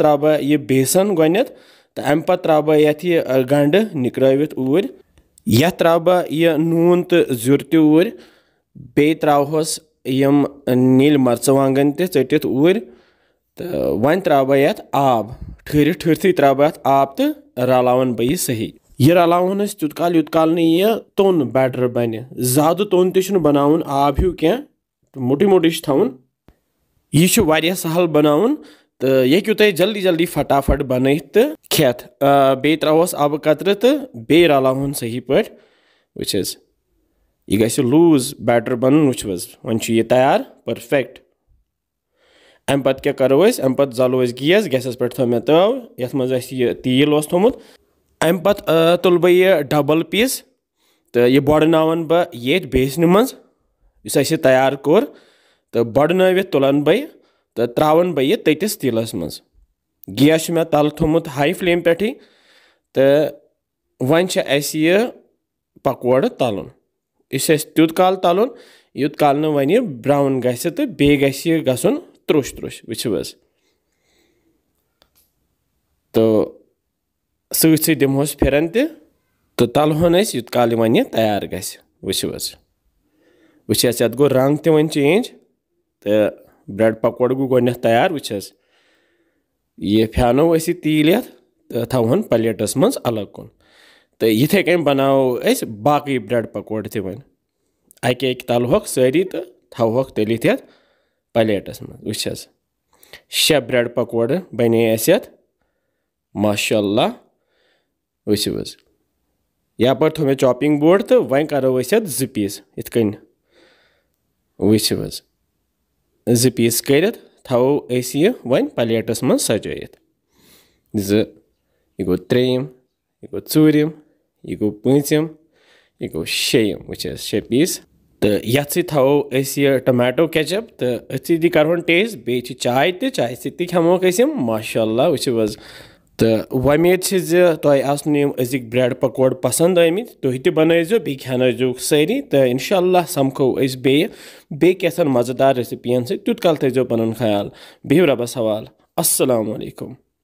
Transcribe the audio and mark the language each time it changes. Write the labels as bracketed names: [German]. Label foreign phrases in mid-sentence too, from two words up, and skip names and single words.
[Kashmiri] त्रा बह यह बेसन गोनथ तो अम पत त्रा बह यथ यह गंड निकरवित ऊर यथ त्रा बह यह नून तो जुर त ऊर बे त्रोहस यम नील मर्चवांगन ते चटित ऊर तो वन त्रा बह यथ आब ठहरथी त्रा बह यथ आब तो रलावन बह यह सही यह रलावन तुत काल यह तोन बैटर बन ज्यादा तोन तो बनावन आब हूँ क्या मोटी मोटी थवन यह वारिया सहल बनावन तो यह तुह जल्दी जल्दी फटाफट बन तो खेत बे त्रोहस अब कतर तो बे रलावन सही पे वुच यह गि [English] loose batter [Kashmiri] बन वुच वन यह तैयार परफेक्ट अम पत क्या करो अम पत जलो गैस गैसस पे थो मे तव यथ मज यह तेल थोमुत अम पत तुल बह यह [English] double piece [Kashmiri] तो यह बड़नावन बह ये बेसन मज इस तैयार कोर तो बड़नवित तुलन बह तो त्रावन बह यह ततिस तेलस मज गैस मे तल थोमुत [English] high flame [Kashmiri] पे तो वन यह पकोड़ तलन इस तुत काल तलन युत काल न वन ब्राउन गस तो बे गसन त्रुश त्रुश वुचो तो सत दिमोस फिरन तो तलहन युत काल वन तैयार गस वुचो वुच ये गो रंग त वन चेंज तो ब्रेड पकोड़ गो गोन तैयार वुच यह फ्यानो तील तो थवन प्लेटस मज अलग कुन तो इथे कन बनाओ बाकी ब्रेड पकोड़ त वन अके तलहोक सारी तो थवहोक तलित यथ प्लेटस मज वुच 6 ब्रेड पकोड़ बने यथ माशाअल्लाह वुच यपर थो मे चॉपिंग बोर्ड तो वन करो 2 पीस इत कन वुच 2 पीस कर थो यह वन प्लेटस मज सजाइत यह गो 3 यह गो 4 यह गो 5 यह गो 6 वुच 6 पीस तो यथ सो थो यह [English] tomato ketchup [Kashmiri] तो अथ सती करवन टेस्ट बे चाय चाय सती खमोक माशाअल्लाह वुच तो उम्मीद तुह आसनो अजिक ब्रेड पकोड़ पसंद आमित तुह त बनजो बे खेनो सारी तो इंशाअल्लाह समखो बे कैसन मज़ेदार रेसिपियन तुत कल थो पन ख्याल बिहु रबस हवाल अस्सलामु अलैकुम।